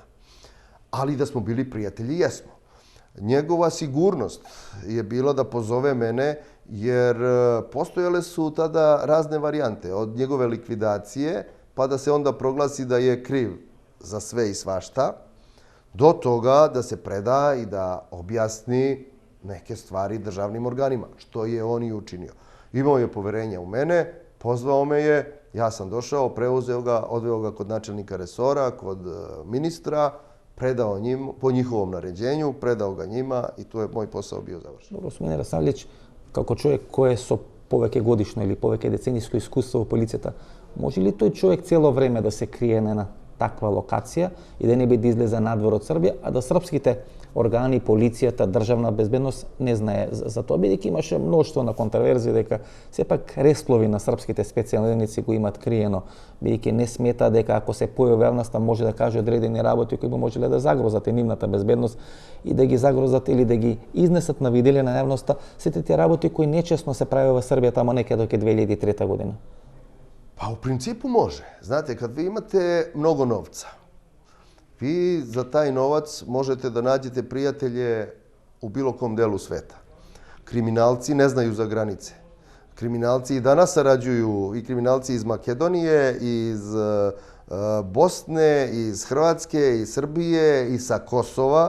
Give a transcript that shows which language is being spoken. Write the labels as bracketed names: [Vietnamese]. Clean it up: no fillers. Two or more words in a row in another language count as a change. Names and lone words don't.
[Serbian] Ali da smo bili prijatelji, jesmo. Njegova sigurnost je bila da pozove mene, jer postojale su tada razne varijante, od njegove likvidacije, pa da se onda proglasi da je kriv za sve i svašta, do toga da se preda i da objasni neke stvari državnim organima, što je on i učinio. Imao je poverenja u mene, pozvao me je, ja sam došao, preuzeo ga, odveo ga kod načelnika resora, kod ministra, predao njim, po njihovom naređenju, predao ga njima i tu je moj posao bio završen. Dobro, [Macedonian] Смилен Расавлевиќ, како човек кој е со повеќе годишно или повеќе децениско искуство во полицијата, може ли тој човек цело време да се крие на една таква локација и да не би да излезе надвор од Србија, а да српските органи, полицијата, државна безбедност не знае за тоа, бидејќи имаше мноштво на контраверзии дека сепак реслови на српските специјални единици го имат криено, бидејќи не смета дека ако се појави јавноста може да каже одредени работи кои би можеле да загрозат и нивната безбедност и да ги загрозат или да ги изнесат на виделе на јавноста сите тие работи кои нечесно се прави во Србија тамо некаде до 2003 година. [Serbian] Pa u principu može. Znate, kad vi imate mnogo novca, vi za taj novac možete da nađete prijatelje u bilo kom delu sveta. Kriminalci ne znaju za granice. Kriminalci i danas sarađuju, i kriminalci iz Makedonije, iz Bosne, iz Hrvatske, iz Srbije, i sa Kosova.